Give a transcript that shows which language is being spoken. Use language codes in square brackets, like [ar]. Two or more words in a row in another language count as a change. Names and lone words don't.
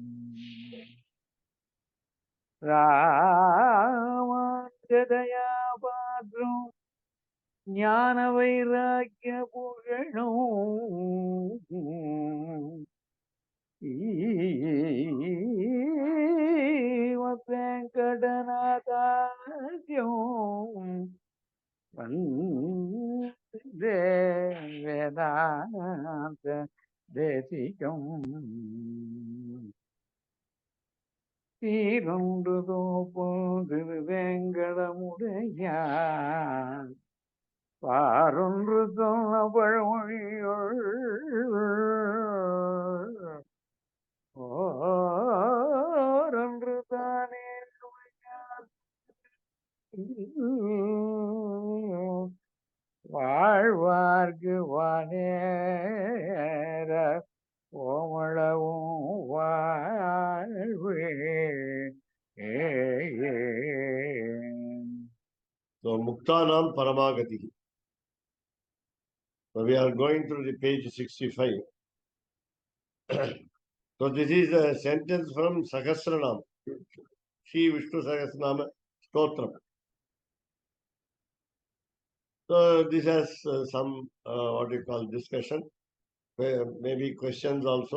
[sa] रामानुजदया पात्रं ज्ञानवैराग्यभूषणम् वेङ्कटनाथार्यं वन्दे वेदान्तदेशिकम्। [ta] சீரொன்று தோப்பும் திருவேங்கடமுடையான் பாரொன்று சொன்ன பழமொழியுள் ஓரொன்று தானே வாழ்வார்க்கு வானேர ஓமளவும் வாழ்வு. [en] So, [sa] मुक्तानां परमागतिः. [en] So, we are going through the page 65. So, this is a sentence from Sahasranam, Shri Vishnu Sahasranama Stotram. So, this has some, what you call, discussion, maybe questions also.